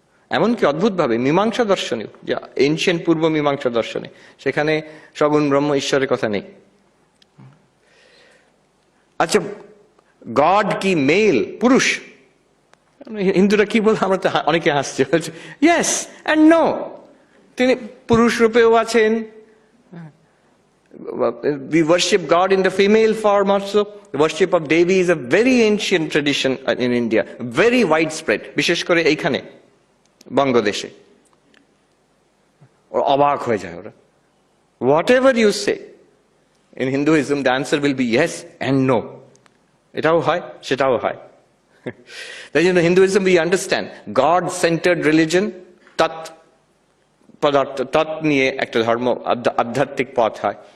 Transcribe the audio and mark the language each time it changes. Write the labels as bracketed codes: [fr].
[bn] এমনকি অদ্ভুত ভাবে মীমাংসা দর্শনেও, যে এনশিয়েন্ট পূর্ব মীমাংসা দর্শনে, সেখানে সগুণ ব্রহ্ম ঈশ্বরের কথা নেই। আচ্ছা, গড কি মেল, পুরুষ? হিন্দুরা কি বলে? আমরা তো অনেকে হাসছে, বলছে [en] Yes and no. [bn] তিনি পুরুষ রূপেও আছেন। [en] We worship God in the female form also. The worship of Devi is a very ancient tradition in India, very widespread, [bn] বিশেষ করে এইখানে বঙ্গদেশে। অবাক হয়ে যায় ওরা। [en] Whatever you say in Hinduism, the answer will be yes and no. [bn] এটাও হয়, সেটাও হয়। তাই জন্য [en] Hinduism we understand God-centered religion, [bn] তৎ পদার্থ, তৎ নিয়ে একটা ধর্ম, আধ্যাত্মিক পথ হয়।